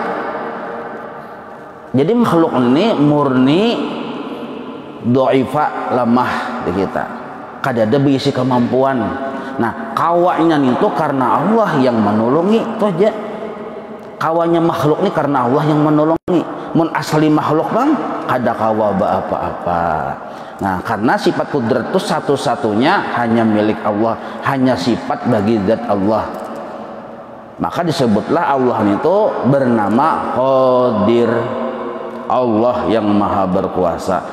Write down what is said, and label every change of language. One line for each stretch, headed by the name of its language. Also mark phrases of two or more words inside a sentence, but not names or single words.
Banjar: Jadi makhluk ini murni doifa, lemah di kita, kadada berisi kemampuan. Nah, kawanya itu karena Allah yang menolongi, itu aja. Kawanya makhluk ini karena Allah yang menolongi. Mun asli makhluk bang, kada kawa apa-apa.
Indonesian: Nah, karena sifat kudrat itu satu-satunya hanya milik Allah, hanya sifat bagi zat Allah. Maka disebutlah Allah itu bernama Qadir, Allah yang maha berkuasa.